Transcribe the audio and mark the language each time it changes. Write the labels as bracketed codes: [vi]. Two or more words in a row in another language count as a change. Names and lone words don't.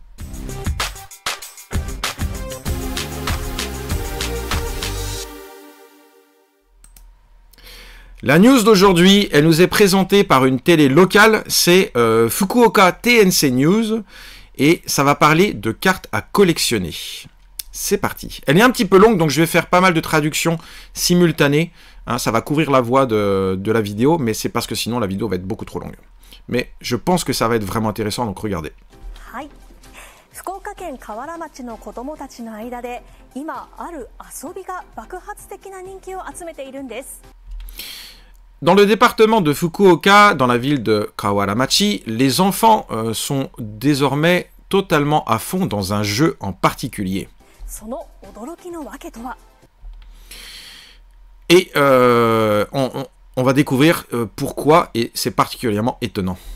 [fr] La news d'aujourd'hui, elle nous est présentée par une télé locale, c'est Fukuoka TNC News, et ça va parler de cartes à collectionner. C'est parti. Elle est un petit peu longue, donc je vais faire pas mal de traductions simultanées. Hein, ça va couvrir la voix de la vidéo, mais c'est parce que sinon la vidéo va être beaucoup trop longue. Mais je pense que ça va être vraiment intéressant, donc regardez. [ja] 福岡県河原町の子どもたちの間で今ある遊びが爆発的な人気を集めているんです。 [fr] Dans le département de Fukuoka, dans la ville de Kawaramachi, les enfants sont désormais totalement à fond dans un jeu en particulier. Et on va découvrir pourquoi, et c'est particulièrement étonnant.